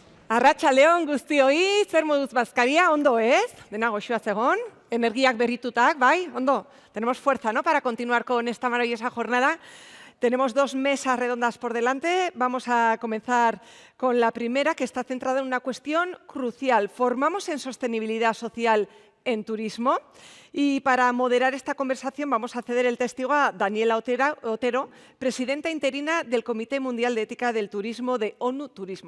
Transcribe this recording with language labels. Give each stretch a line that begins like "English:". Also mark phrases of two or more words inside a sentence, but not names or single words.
Basque: Arratsaldeon guztioi, zer moduz bazkaria, ondo ez? Dena goxua zegon, energiak berritutak, bai, ondo.
Spanish: Tenemos fuerza, ¿no?, para continuar con esta maravillosa jornada. Tenemos 2 mesas redondas por delante. Vamos a comenzar con la primera, que está centrada en una cuestión crucial. ¿Formamos en sostenibilidad social en turismo? Y para moderar esta conversación vamos a ceder el testigo a Daniela Otero, presidenta interina del Comité Mundial de Ética del Turismo de ONU Turismo.